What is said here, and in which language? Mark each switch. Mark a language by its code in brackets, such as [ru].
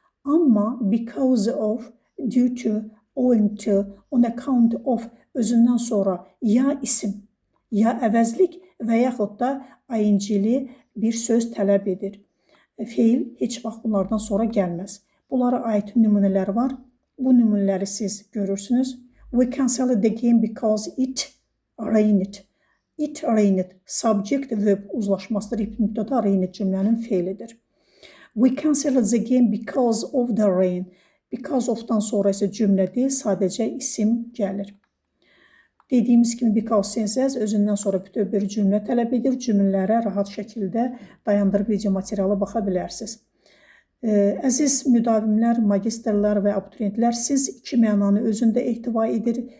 [az] Amma [en] because of, due to, owing to, on account of [az] özündən sonra ya isim, ya əvəzlik və yaxud da ing-li bir söz tələb edir. Feil heç vaxt bunlardan sonra gəlməz. Bunlara aid nümunələr var. Bu nümunələri siz görürsünüz. [en] We canceled the game because it rained. It rained. [az] Subject verb uzlaşmasıdır. Mübtəda rained cümlənin feilidir. [en] We canceled the game because of the rain. [az] Because of'dan sonra isə cümlə deyil, sadəcə isim gəlir. Dediyimiz kimi because, since, as özündən sonra bütöv bir cümlə tələb edir. Cümlələrə rahat şəkildə dayandırıb video materialı baxa bilərsiniz. Əziz müdavimlər, magistrlər və abituriyentlər, siz iki mənanı özündə ehtiva edir.